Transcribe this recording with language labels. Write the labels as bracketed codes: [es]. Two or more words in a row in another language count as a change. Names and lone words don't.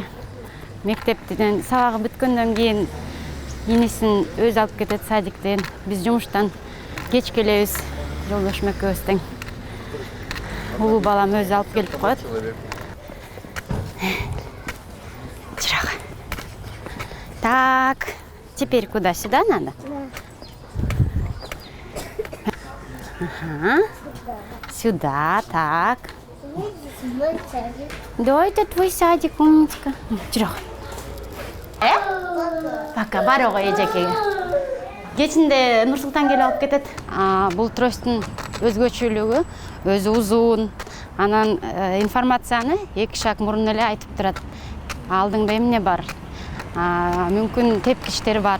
[ky] Мектептен сабагы бүткөндөн кийин инисин өзү алып кетет садиктен. Биз жумуштан кеч келебиз, жолдошум экөөбүз тең. Улуу балам өзү алып келип коет. Чырак. [ru] Так, теперь куда? Сюда надо? Ага. Сюда, так. Да, это твой садик, умничка. [ky] Чырак. Пока, барого эжекеге. Кечинде Нур-Султан келип алып кетет. Бул тростун өзгөчөлүгү, өзү узун. Анан информацияны 2 шаг мурун эле айтып турат. Алдыңда эмне бар? Мүмкүн тепкичтер бар.